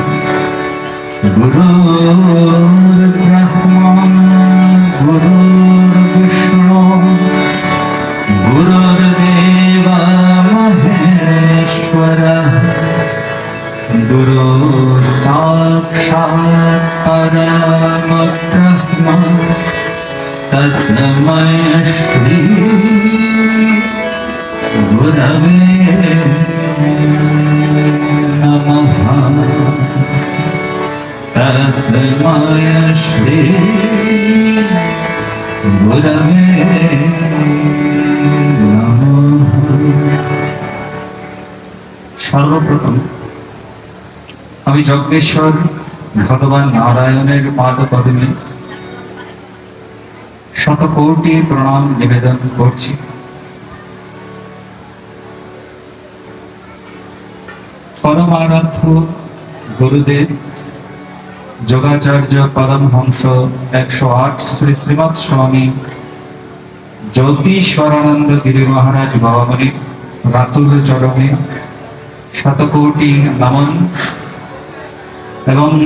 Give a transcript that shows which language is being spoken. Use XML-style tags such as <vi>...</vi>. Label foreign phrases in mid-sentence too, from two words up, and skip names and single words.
<sa>गुरुर्ब्रह्मा गुरुर्विष्णु गुरुर्देवो महेश्वरः गुरु साक्षात् परमब्रह्म तस्मै श्री गुरवे नमः। तस्मै श्री गुरवे नमः।</sa> <bn>সর্বপ্রথম আমি যজ্ঞেশ্বর ভগবান নারায়ণের পাদপদ্মে শতকোটি প্রণাম নিবেদন করছি। পরমারাধ্য গুরুদেব যোগাচার্য পরমহংস 108 শ্রী শ্রীমৎ স্বামী জ্যোতিষ্বরানন্দ গিরি মহারাজ বাবামণির রাতুল চরণে শতকোটি নমন এবং</bn>